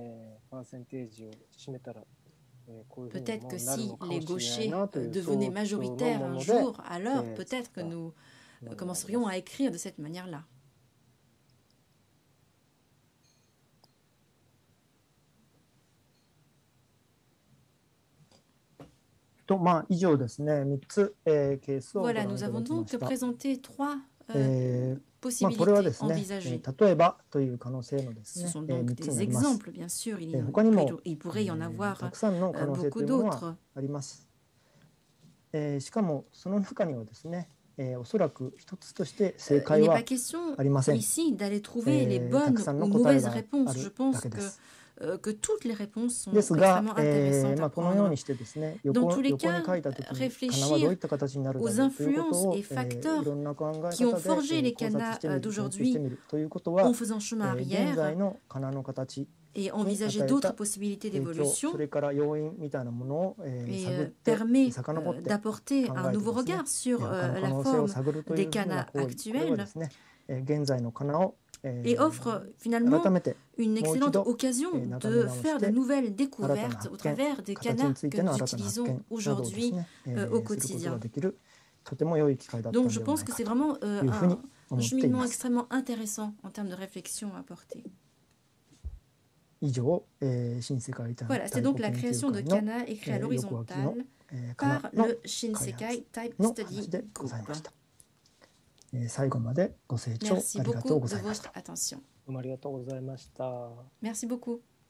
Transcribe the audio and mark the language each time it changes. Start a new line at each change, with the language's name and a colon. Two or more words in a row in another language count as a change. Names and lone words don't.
French: Peut-être que si les gauchers devenaient majoritaires un jour, alors peut-être que nous commencerions à écrire de cette manière-là.
Japanese: 以上ですね、3つ、ケースをご覧いただきました。
French: Voilà, nous avons donc présenté trois possibilités
Japanese: これはですね、
French: envisagées.
Japanese: 例えばという可能性のですね、
French: Ce sont donc
Japanese: 3つにな
French: des
Japanese: ります。
French: exemples, bien sûr.
Japanese: 他にも
French: Il pourrait y en avoir
Japanese: たくさんの可能性とい
French: beaucoup
Japanese: うものは
French: d'autres.
Japanese: あります。しかもその中にはですね、おそらく一つとして正
French: Il
Japanese: 解
French: n'est
Japanese: は
French: pas question
Japanese: ありません。
French: ici d'aller trouver les bonnes
Japanese: たくさんの
French: ou
Japanese: 答え
French: mauvaises
Japanese: があ
French: réponses.
Japanese: る
French: Je
Japanese: だ
French: pense
Japanese: けです。
French: que toutes les réponses sont
Japanese: ですが、
French: extrêmement intéressantes à
Japanese: このよう
French: prendre.
Japanese: にしてですね、
French: Dans
Japanese: 横
French: tous les
Japanese: に
French: cas,
Japanese: 書いた時にカナはどう
French: réfléchir
Japanese: いった形になるだ
French: aux
Japanese: ろうということ
French: influences
Japanese: を
French: et facteurs
Japanese: いろんな考え
French: qui ont
Japanese: 方
French: forgé
Japanese: で
French: les
Japanese: 考察
French: kanas
Japanese: してみる、研究
French: d'aujourd'hui
Japanese: してみるということは
French: en faisant chemin
Japanese: 現
French: arrière
Japanese: 在のカナの形
French: et envisager d'autres possibilités
Japanese: 影響
French: d'évolution
Japanese: それから要因みたいなものを探
French: et
Japanese: って
French: permet
Japanese: 遡って
French: d'apporter
Japanese: 考
French: un
Japanese: えて
French: nouveau
Japanese: ですね
French: regard sur
Japanese: 他の可
French: la
Japanese: 能性を
French: forme
Japanese: 探るという
French: des
Japanese: ふうな
French: kanas
Japanese: 行為、これは
French: actuels
Japanese: ですね現在のカナを
French: et offre finalement
Japanese: 改めて
French: une excellente Mo occasion de faire de nouvelles découvertes au travers des kanas que nous utilisons aujourd'hui au quotidien.
Japanese: とても良い機会だったん
French: Donc
Japanese: じ
French: je
Japanese: ゃない
French: pense que
Japanese: か
French: c'est
Japanese: と
French: vraiment
Japanese: いうふうに
French: un
Japanese: 思ってい
French: cheminement
Japanese: ます。
French: extrêmement intéressant en termes de réflexion à apporter.
Japanese: 以上、新世界タイ
French: Voilà, c'est donc la création de kanas écrits à l'horizontale par le Shinsekai Type
Japanese: の
French: Study
Japanese: 話でございま
French: Group.
Japanese: した。最後までご清聴
French: Merci
Japanese: ありがとう
French: beaucoup
Japanese: ご
French: de
Japanese: ざいました。
French: votre attention.
Japanese: どうもありがとうございました。
French: Merci beaucoup.